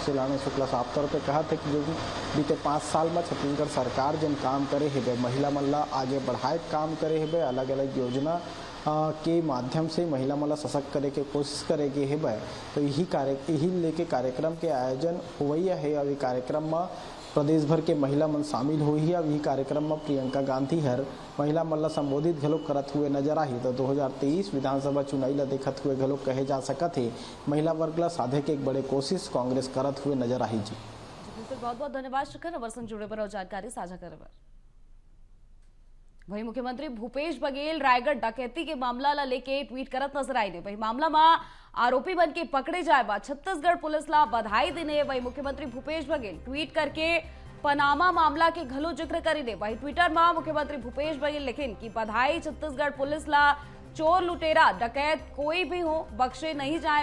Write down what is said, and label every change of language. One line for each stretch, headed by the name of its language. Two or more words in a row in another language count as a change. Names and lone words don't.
Chhattisgarhi: सुशील आनंद शुक्ला साफ तौर पर कहा था कि जो बीते 5 साल में छत्तीसगढ़ सरकार जिन काम करे है महिला मन ला आगे बढ़ाए काम करे है, अलग अलग योजना के माध्यम से महिला मन ला सशक्त करे के कोशिश करेगी है बे, तो यही लेके कार्यक्रम के आयोजन हुआ है और ये कार्यक्रम में प्रदेश भर के महिला मन शामिल हुई है। अब यही कार्यक्रम में प्रियंका गांधी हर महिला मन ला संबोधित घलोक करत हुए नजर आई। तो 2023 विधानसभा चुनाव ला देखत हुए घलोक कहे जा सकत है महिला वर्ग ला साधे के एक बड़े कोशिश कांग्रेस करत हुए नजर आई। जी बहुत बहुत धन्यवाद शिखर, हमारे संग जुड़े पर और जानकारी साझा करे पर। वही मुख्यमंत्री भूपेश बघेल रायगढ़ डकैती के मामला ला लेके ट्वीट करत नजर आई ने। वही मामला में आरोपी बन के पकड़े जाए बाद छत्तीसगढ़ पुलिस ला बधाई देने। वही मुख्यमंत्री भूपेश बघेल ट्वीट करके पनामा मामला के घलो जिक्र करीने। वही ट्विटर में मुख्यमंत्री भूपेश बघेल लिखिन कि बधाई छत्तीसगढ़ पुलिस ला, चोर लुटेरा डकैत कोई भी हो बख्शे नहीं जाए।